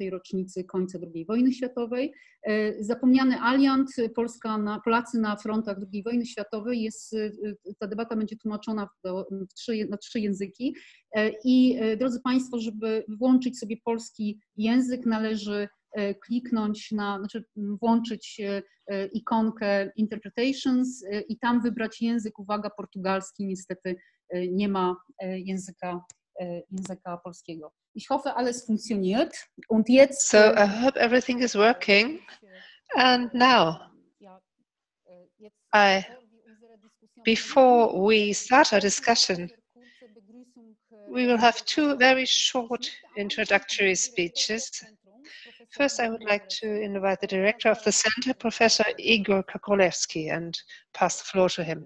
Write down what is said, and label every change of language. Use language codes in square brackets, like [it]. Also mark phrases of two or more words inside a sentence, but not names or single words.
[pl] rocznicy końca II wojny światowej. Zapomniany aliant, Polacy na frontach II wojny światowej, ta debata będzie tłumaczona na trzy języki i drodzy Państwo, żeby włączyć sobie polski język, należy kliknąć włączyć ikonkę Interpretations i tam wybrać język, uwaga, portugalski, niestety nie ma języka polskiego. [de] Ich hoffe, alles funktioniert. Und jetzt, [en] so I hope everything is working. And now, before we start our discussion, we will have two very short introductory speeches. First, I would like to invite the director of the center, Professor Igor Kakolewski, and pass the floor to him.